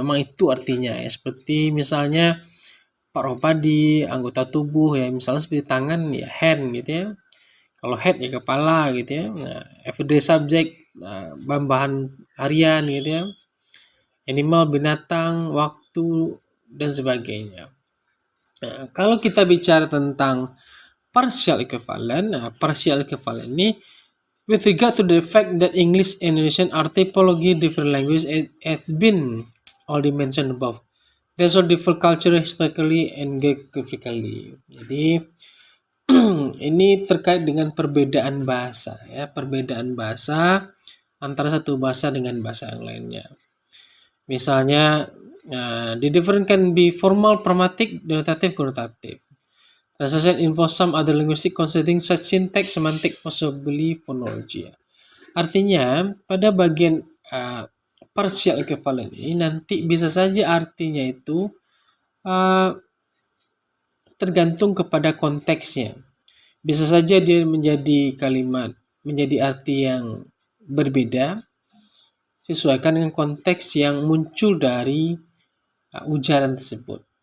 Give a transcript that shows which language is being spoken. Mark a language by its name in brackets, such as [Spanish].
[Indonesian] Memang itu artinya ya. Seperti misalnya paruh padi, anggota tubuh ya, misalnya seperti tangan ya hand gitu ya. Kalau head ya kepala gitu ya. Nah, [English] everyday subject, [Indonesian] bahan harian gitu ya. Animal binatang, waktu dan sebagainya. Nah, kalau kita bicara tentang partial equivalent, partial equivalent ini [English] with regard to the fact that English and Indonesian are typology different language has been already mentioned above. There's a different culture historically and geographically. [Indonesian] Jadi ini terkait dengan perbedaan bahasa ya, perbedaan bahasa antara satu bahasa dengan bahasa yang lainnya. Misalnya [English] the different can be formal, pragmatic, denotative, connotative. Translation involves some other linguistic considering such syntax, semantic, possibly phonology. [Indonesian] Artinya pada bagian partial equivalent ini nanti bisa saja artinya itu tergantung kepada konteksnya. Bisa saja dia menjadi kalimat, menjadi arti yang berbeda, sesuaikan dengan konteks yang muncul dari ujaran tersebut.